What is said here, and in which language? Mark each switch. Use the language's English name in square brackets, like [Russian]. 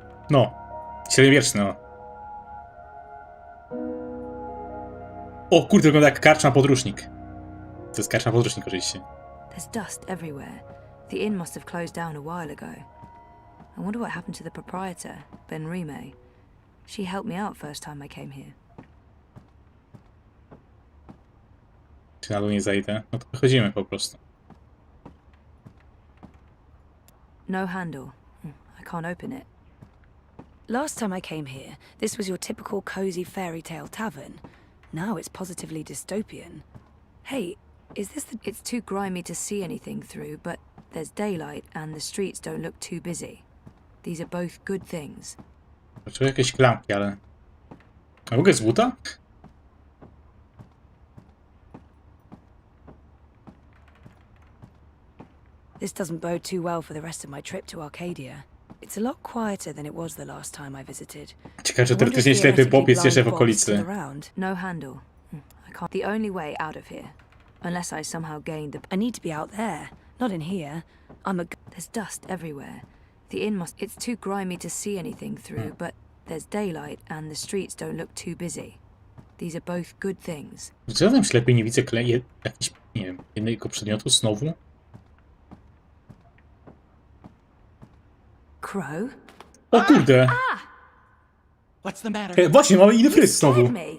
[Polish] No, średniowieczny, no. O kurde, wygląda jak karczma podróżnik. To jest karczma podróżnik oczywiście. [English] There's dust everywhere. The inn must have closed down a while ago. I wonder what happened to the proprietor, Ben Rime. She helped me out first time I came here. [Polish] Czy na dół nie zajdę? No to wychodzimy po prostu. [English] No handle. I can't open it. Last time I came here, this was your typical cozy fairy tale tavern. Now it's positively dystopian. Hey, is this the... It's too grimy to see anything through, but there's daylight and the streets don't look too busy. These are both good things. [Polish] Poczułem jakieś klamki, ale... A mogę z buta? [English] This doesn't bode too well for the rest of my trip to Arcadia. It's a lot quieter than it was the last time I visited. [Polish] Ciekawe, czy teoretycznie ślepy Bob jest jeszcze w okolicy. [English] No handle. I can't. The only way out of here, unless I somehow gained the... I need to be out there, not in here. There's dust everywhere. The inn must... It's too grimy to see anything through, but there's daylight and the streets don't look too busy. These are both good things. [Polish] Czy ja tam ślepy nie widzę jakichś Nie wiem, jednego przedmiotu znowu? [English] Crow? [Polish] O kurde! [English] What's the matter? [Polish] Właśnie, mamy inny fryz znowu.